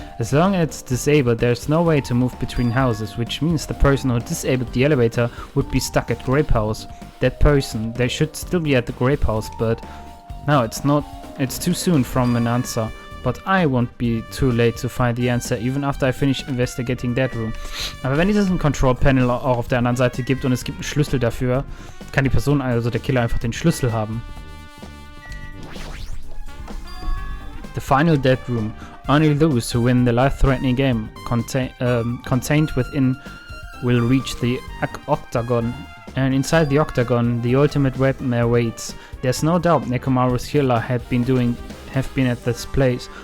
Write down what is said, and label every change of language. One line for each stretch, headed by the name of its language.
English: As long as it's disabled, there's no way to move between houses, which means the person who disabled the elevator would be stuck at grape house. That person, they should still be at the grape house, but no, it's too soon from an answer. But I won't be too late to find the answer, even after I finish investigating that room.
German: Aber wenn es ein Control Panel auch auf der anderen Seite gibt und es gibt einen Schlüssel dafür, kann die Person, also der Killer, einfach den Schlüssel haben.
English: The final dead room. Only those who win the life-threatening game contained within will reach the octagon. And inside the octagon, the ultimate weapon awaits. There's no doubt Nekomaru's killer have been at this place.